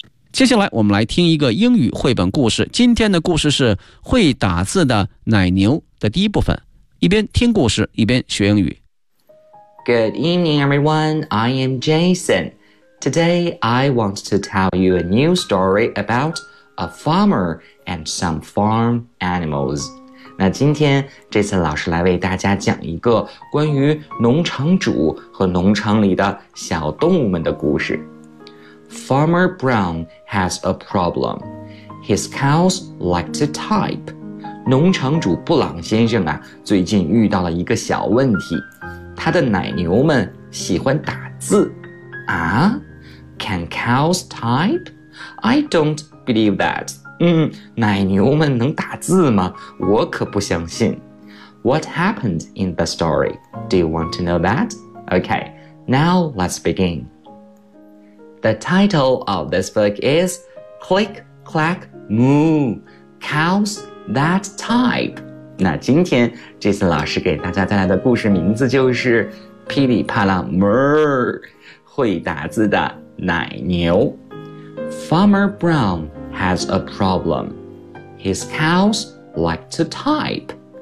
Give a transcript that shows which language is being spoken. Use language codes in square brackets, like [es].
[zh] 接下来我们来听一个英语绘本故事。今天的故事是会打字的奶牛的第一部分。一边听故事，一边学英语。 [en] Good evening, everyone. I am Jason. Today, I want to tell you a new story about a farmer and some farm animals. [zh] 那今天这次老师来为大家讲一个关于农场主和农场里的小动物们的故事。 [en] Farmer Brown has a problem. His cows like to type. [zh] 农场主布朗先生啊，最近遇到了一个小问题。他的奶牛们喜欢打字。 [en] 啊?Can cows type? I don't believe that. [zh] 奶牛们能打字吗?我可不相信。 [en] What happened in the story? Do you want to know that? Okay, now let's begin. The title of this book is Click, Clack, Moo, Cows That Type. [zh] 那今天这次老师给大家带来的故事名字就是噼里啪啦哞会打字的奶牛。 [en] Farmer Brown has a problem. His cows like to type.